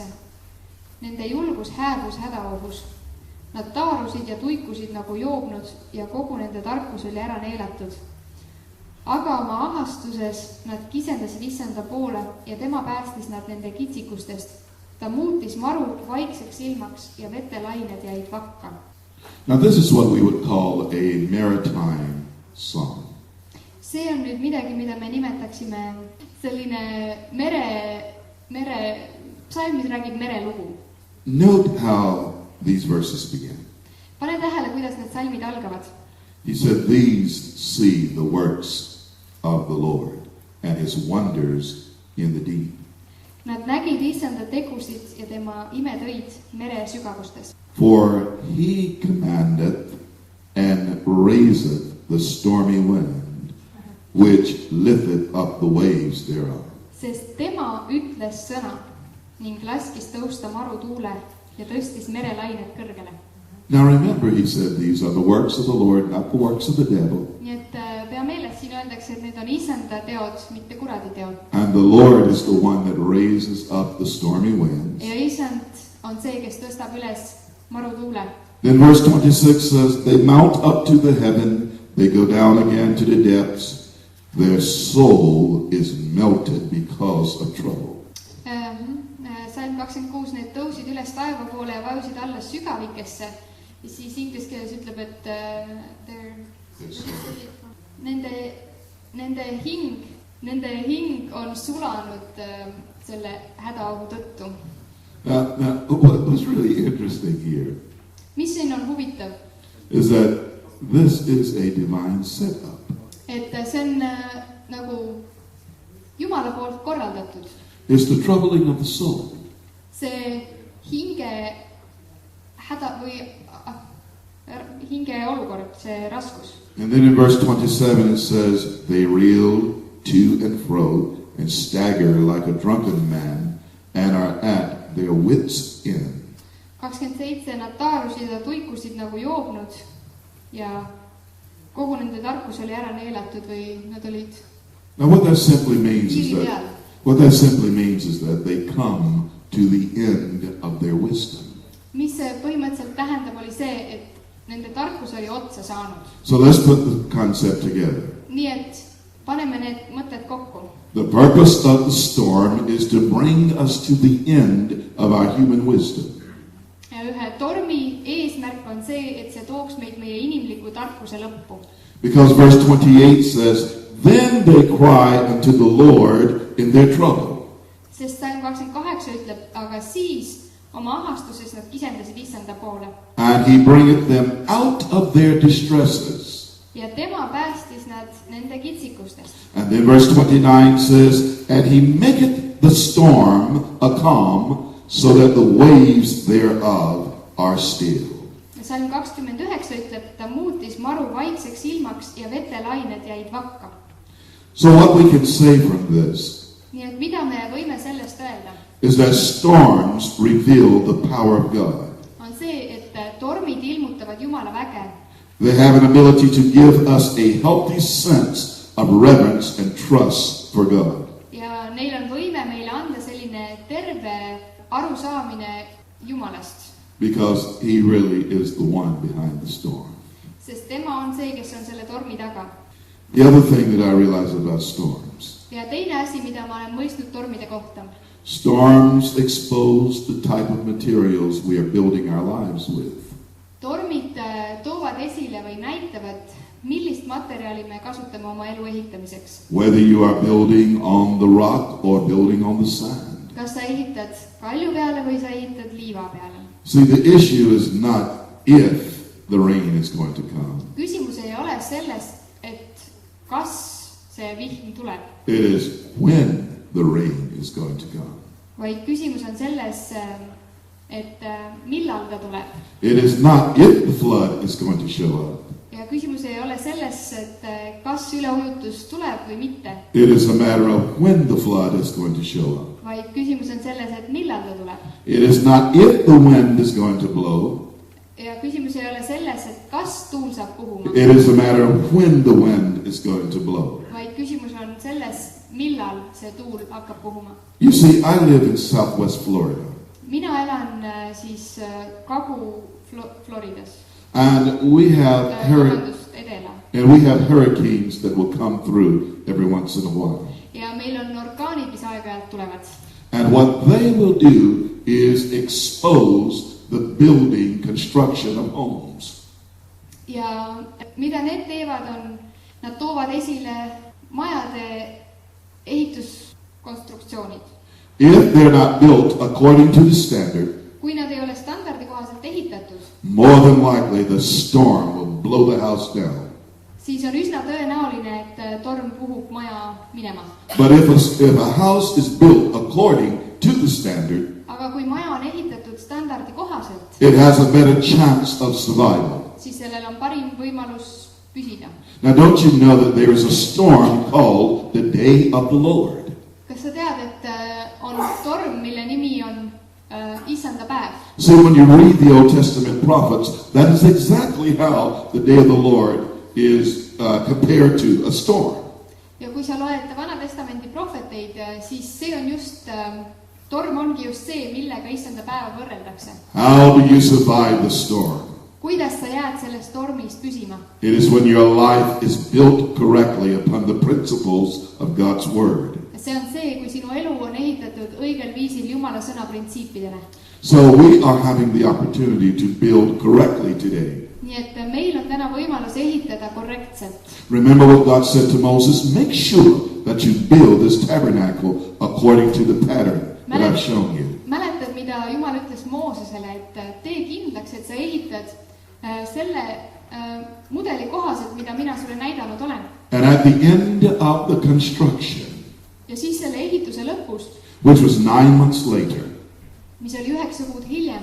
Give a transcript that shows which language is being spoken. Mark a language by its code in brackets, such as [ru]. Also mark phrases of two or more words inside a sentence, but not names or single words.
[et] Nende julgus hääbus hädaohus. Nad taarusid ja tuikusid nagu joobnud ja kogu nende tarkus oli ära neelatud. Aga oma ahastuses nad kisendasid Issanda poole ja tema päästis nad nende kitsikustest. Ta muutis maru vaikseks ilmaks ja vetelained jäid vakka. [en] Now this is what we would call a maritime song. [et] See on nüüd midagi, mida me nimetaksime selline psalm, mis räägib merelugu. [en] Note how these verses begin. [et] Pane tähele, kuidas need salmid algavad. [en] He said, these see the works of the Lord and his wonders in the deep. [et] Nad nägid Issanda tegusid ja tema imetöid mere sügavustes. [en] For he commandeth and raiseth the stormy wind, which lifteth up the waves thereof. [et] Sest tema ütles sõna ning laskis tõusta marutuule ja tõstis merelained kõrgele. [en] Now remember, he said, these are the works of the Lord, not the works of the devil. [et] Nii et pea meeles, siin öeldakse, et need on Issanda teod, mitte kuradi teod. [en] And the Lord is the one that raises up the stormy winds. [et] Ja Issand on see, kes tõstab üles marutuule. [en] Then verse 26 says, they mount up to the heaven, they go down again to the depths. Their soul is melted because of trouble. [et] Salm 26, need tõusid üles taeva poole ja vajusid alla sügavikesse. Ja siis inglis keeles ütleb, et nende hing on sulanud selle hädaohu tõttu. [en] Now, what's really interesting here [et] Mis siin on huvitav? [en] is that this is a divine setup. [et] Et see on nagu Jumala poolt korraldatud. [en] It's the troubling of the soul. [et] See hinge häda või hinge olukord, see raskus. [en] And then in verse 27 it says, they reel to and fro and stagger like a drunken man and are at their wits' end. [et] 27, nad taarusid ja tuikusid nagu joobnud ja kogu nende tarkus oli ära neelatud või nad olid [en] Now what that simply means is that they come to the end of their wisdom. [et] Mis see põhimõtteliselt tähendab, oli see, et nende tarkus oli otsa saanud. [en] So let's put the concept together. [et] Nii et paneme need mõtted kokku. [en] The purpose of the storm is to bring us to the end of our human wisdom. [et] Ja ühe tormi eesmärk on see, et see tooks meid meie inimliku tarkuse lõppu. [en] Because verse 28 says, then they cry unto the Lord in their trouble. [et] Sest Salm 28 ütleb, aga siis oma ahastuses nad kisendasid Issanda poole. [en] And he bringeth them out of their distresses. [et] Ja tema päästis nad nende kitsikustest. [en] And then verse 29 says, and he maketh the storm a calm, so that the waves thereof are still. [et] Ja Salm 29 ütleb, ta muutis maru vaikseks ilmaks ja vetelained jäid vakka. [en] So what we can say from this [et] Nii et mida me võime sellest öelda? [en] is that storms reveal the power of God. [et] On see, et tormid ilmutavad Jumala väge. [en] They have an ability to give us a healthy sense of reverence and trust for God. [et] Ja neil on võime meile anda selline terve arusaamine Jumalast. [en] Because he really is the one behind the storm. [et] Sest tema on see, kes on selle tormi taga. [en] The other thing that I realize about storms. [et] Ja teine asi, mida ma olen mõistnud tormide kohta. [en] Storms expose the type of materials we are building our lives with. [et] Tormid toovad esile või näitavad, millist materjali me kasutame oma elu ehitamiseks. [en] Whether you are building on the rock or building on the sand. [et] Kas sa ehitad kalju peale või sa ehitad liiva peale? [en] See, the issue is not if the rain is going to come. [et] Küsimus ei ole selles, et kas see vihm tuleb. [en] It is when the rain is going to come. [et] Vaid küsimus on selles, et millal ta tuleb. [en] It is not if the flood is going to show up. [et] Ja küsimus ei ole selles, et kas üleujutus tuleb või mitte. [en] It is a matter of when the flood is going to show up. [et] Vaid küsimus on selles, et millal ta tuleb. [en] It is not if the wind is going to blow. [et] Ja küsimus ei ole selles, et kas tuul saab puhuma. [en] It is a matter of when the wind is going to blow. [et] Vaid küsimus on selles, millal see tuul hakkab puhuma. [en] You see, I live in Southwest Florida. [et] Mina elan siis Kagu-Floridas. [en] And we have hurricanes that will come through every once in a while. [et] Ja meil on orkaanid, mis aeg-ajalt tulevad. [en] And what they will do is expose the building construction of homes. [et] Ja mida need teevad on, nad toovad esile majade ehituskonstruktsioonid. [en] If they're not built according to the standard, [et] kui nad ei ole standardi kohaselt ehitatud, [en] more than likely the storm will blow the house down. [et] Siis on üsna tõenäoline, et torm puhub maja minema. [en] But if a house is built according to the standard, [et] aga kui maja on ehitatud standardi kohaselt, [en] it has a better chance of survival. [et] Siis sellel on parim võimalus püsida. [en] Now don't you know that there is a storm called the Day of the Lord? [et] Kas sa tead, et on torm, mille nimi on Issanda päev? [en] See, when you read the Old Testament prophets, that is exactly how the Day of the Lord is compared to a storm. [et] Ja kui sa loed Vana Testamendi prohveteid, siis see on just, torm ongi just see, millega Issanda päeva võrreldakse. [en] How do you survive the storm? [et] Kuidas sa jääd sellest tormist püsima? [en] It is when your life is built correctly upon the principles of God's Word. [et] See on see, kui sinu elu on ehitatud õigel viisil Jumala sõna printsiipidele. [en] So we are having the opportunity to build correctly today. [et] Nii et meil on täna võimalus ehitada korrektselt. [en] Remember what God said to Moses? Make sure that you build this tabernacle according to the pattern that I've shown you. [et] Mäletad, mida Jumal ütles Moosesele, et tee kindlaks, et sa ehitad selle mudeli kohaselt, mida mina sulle näidanud olen. [en] And at the end of the construction, [et] ja siis selle ehituse lõpust, [en] which was 9 months later, [et] mis oli 9 kuud hiljem,